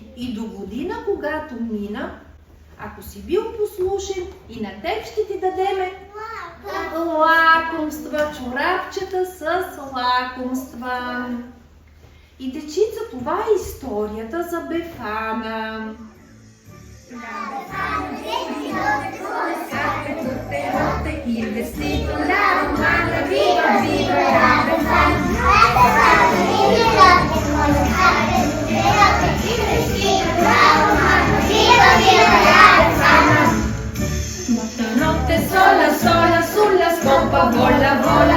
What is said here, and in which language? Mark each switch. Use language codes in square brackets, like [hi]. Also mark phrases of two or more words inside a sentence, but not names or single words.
[bg] И до година, когато мина, ако си бил послушен, и на теб ще ти дадеме Лакомства, чорапчета с лакомства. И дечица, това е историята за Бефана. [it] Il vestito, la romana, viva, viva la Befana. Tutta notte sola, sola, sulla scopa, vola, vola.